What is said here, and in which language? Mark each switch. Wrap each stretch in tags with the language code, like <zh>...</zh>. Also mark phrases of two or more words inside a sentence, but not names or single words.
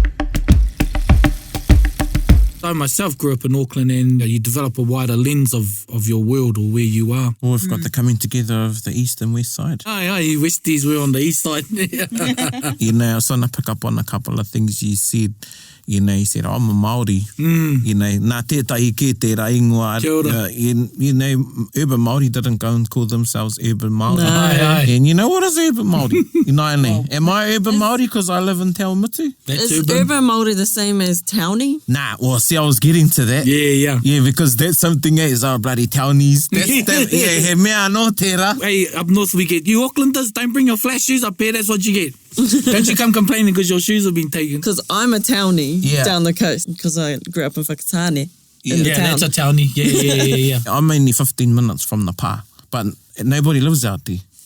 <en>I myself grew up in Auckland, and you develop a wider lens of your world or where you are. Well, we've got the coming together of the east and west side. Aye, Westies were on the east side. You know, I was trying to pick up on a couple of things you said. You know, you said, I'm a Māori. You know,</en> <mi>nā tētahi ke tērā ingoa. Kia ora.</mi> <en>You know, Urban Māori didn't go and call themselves Urban Māori. No. Aye. And you know what is Urban Māori? You know what I mean? Am I Urban Māori because I live in Te Awamutu? That's Is urban Māori the same as townie? Nah, well, see, I was getting to that. Yeah. Yeah, because that's something else. Oh, bloody townies.</en> <mi>He mea no tērā.</mi> <en>Hey, up north we get, you Aucklanders, don't bring your flash shoes up here, that's what you get. Don't you come complaining because your shoes have been taken. Because I'm a townie down the coast because I grew up in Whakatane. In the town. That's a townie. Yeah. I'm only 15 minutes from the pā, but nobody lives out there.</en>